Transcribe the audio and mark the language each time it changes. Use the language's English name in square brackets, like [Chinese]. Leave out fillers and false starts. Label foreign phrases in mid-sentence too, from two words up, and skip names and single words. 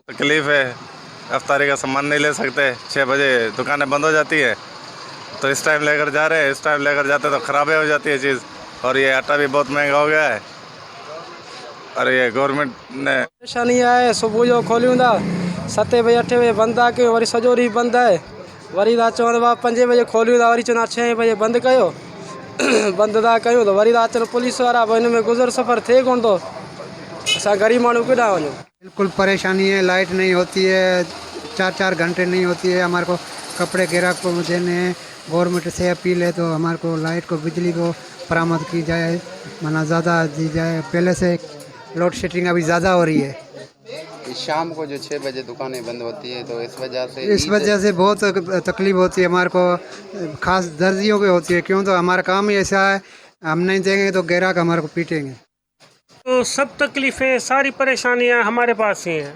[Urdu] تکلیف ہے، افطاری کا سامان نہیں لے سکتے، 6 بجے دکانیں بند ہو جاتی ہے، تو اس ٹائم لے کر جا رہے ہیں، اس ٹائم لے کر جاتے تو خرابیں ہو جاتی ہے چیز. اور یہ آٹا بھی بہت مہنگا ہو گیا ہے، اور یہ گورنمنٹ نے پریشانی ہے. [Sindhi] صبح جو کھولیوں تھا 7 بجے 8 بجے بند آ کے وری सॼो ॾींहुं बंद आहे. वरी था चवनि था 5 बजे खोलियूं था, वरी चवंदा 6 बजे बंदि कयो. बंदि था कयूं त वरी था अचनि पुलिस वारा, पोइ हिन में गुज़र सफ़र थिए कोन थो. असां ग़रीब माण्हू केॾांहुं वञूं. [Urdu] بالکل پریشانی ہے، لائٹ نہیں ہوتی ہے، 4-4 گھنٹے نہیں ہوتی ہے. ہمارے کو کپڑے گاہک کو دینے ہیں۔ گورنمنٹ سے اپیل ہے تو ہمارے کو لائٹ کو بجلی کو برآمد کی جائے، مانا زیادہ دی جائے. پہلے سے لوڈ شیڈنگ ابھی زیادہ ہو رہی ہے. شام کو جو 6 بجے دکانیں بند ہوتی ہے تو اس وجہ سے بہت تکلیف ہوتی ہے ہمارے کو، خاص درزیوں کی ہوتی ہے. کیوں تو ہمارا کام ہی ایسا ہے، ہم نہیں دیں گے تو گراہک ہمارے کو پیٹیں گے. تو سب تکلیفیں ساری پریشانیاں ہمارے پاس ہی ہیں.